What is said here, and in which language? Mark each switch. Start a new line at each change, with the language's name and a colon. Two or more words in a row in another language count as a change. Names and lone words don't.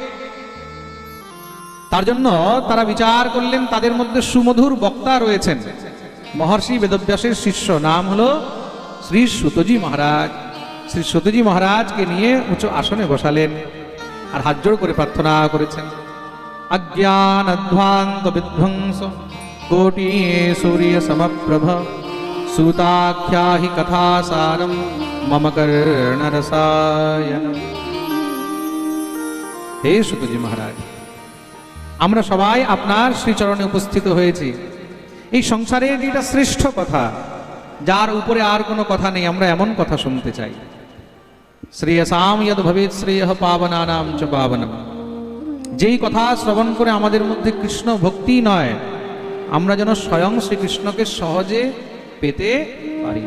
Bangla: তার জন্য তারা বিচার করলেন, তাদের মধ্যে সুমধুর বক্তা রয়েছেন। মহর্ষি বেদব্যাসের শিষ্য, নাম হলো শ্রী সুতজি মহারাজ। শ্রী সুতজি মহারাজকে নিয়ে উঁচু আসনে বসালেন আর হাত জোড় করে প্রার্থনা করেছেন,
Sanskrit: अज्ञानध्वान्त विध्वंस कोटि सूर्य समप्रभ सूताख्या हि कथासारम मम कर्णरसायन।
Hindi: हे सुतजी महाराज,
Bangla: আমরা সবাই আপনার শ্রীচরণে উপস্থিত হয়েছি। এই সংসারের যেটা শ্রেষ্ঠ কথা, যার উপরে আর কোনো কথা নেই, আমরা এমন কথা শুনতে চাই।
Sanskrit: শ্রেয়সাম যদ ভবেৎ শ্রেয়ঃ পাবনানাম চ পাবনম।
Bangla: যেই কথা শ্রবণ করে আমাদের মধ্যে কৃষ্ণ ভক্তি নয়, আমরা যেন স্বয়ং শ্রীকৃষ্ণকে সহজে পেতে পারি।